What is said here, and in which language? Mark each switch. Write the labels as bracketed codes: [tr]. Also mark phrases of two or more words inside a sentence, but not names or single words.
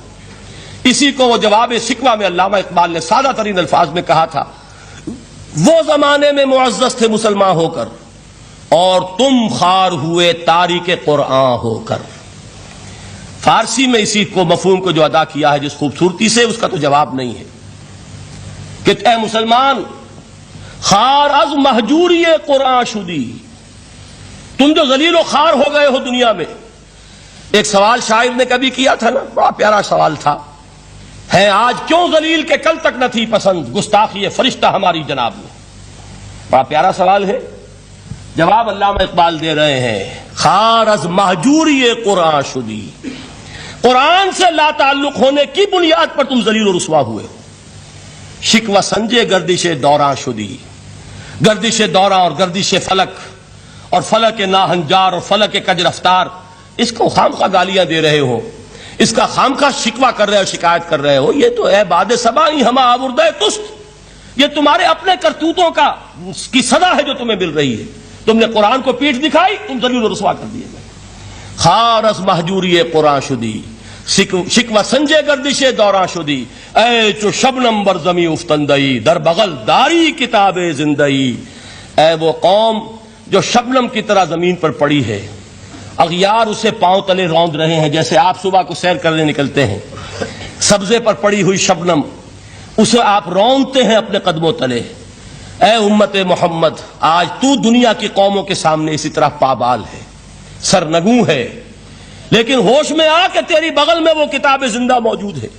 [ur] اسی کو وہ جواب شکوہ میں علامہ اقبال نے سادہ ترین الفاظ میں کہا تھا, وہ زمانے میں معزز تھے مسلمان ہو کر اور تم خوار ہوئے تاریک قرآن ہو کر. فارسی میں اسی کو مفہوم کو جو ادا کیا ہے جس خوبصورتی سے, اس کا تو جواب نہیں ہے کہ [fa] اے مسلمان خار از مہجوری قرآن شدی, [ur] تم جو ذلیل و خوار ہو گئے ہو دنیا میں. ایک سوال شاعر نے کبھی کیا تھا نا, بڑا پیارا سوال تھا, ہے آج کیوں ذلیل کہ کل تک نہ تھی پسند گستاخی فرشتہ ہماری جناب میں. بڑا پیارا سوال ہے. جواب علامہ اقبال دے رہے ہیں [fa] خار از مہجوری قرآن شدی, [ur] قرآن سے لا تعلق ہونے کی بنیاد پر تم ذلیل و رسوا ہوئے ہو. [fa] شکوہ سنجے گردش دوراں شدی, [ur] گردش دوراں اور گردش فلک اور فلک ناہنجار اور فلک کج رفتار, اس کو خامخواہ گالیاں دے رہے ہو, اس کا خامخواہ شکوہ کر رہے ہو, شکایت کر رہے ہو. یہ تو ہے [fa] باد صبائی ہما آوردہ تست, [ur] یہ تمہارے اپنے کرتوتوں کا کی صدا ہے جو تمہیں مل رہی ہے. تم نے قرآن کو پیٹھ دکھائی, تم ذلیل و رسوا کر دیے گئے. [fa] خار از مہجوری قرآن شدی, شکوہ سنجے گردش دوراں شدی, اے چو شبنم بر زمی افتندئی در بغل داری کتاب زندئی. [ur] اے وہ قوم جو شبنم کی طرح زمین پر پڑی ہے, اغیار اسے پاؤں تلے روند رہے ہیں. جیسے آپ صبح کو سیر کرنے نکلتے ہیں, سبزے پر پڑی ہوئی شبنم اسے آپ روندتے ہیں اپنے قدموں تلے. اے امت محمد, آج تو دنیا کی قوموں کے سامنے اسی طرح پابال ہے, سرنگوں ہے, لیکن ہوش میں آ کہ تیری بغل میں وہ کتاب زندہ موجود ہے.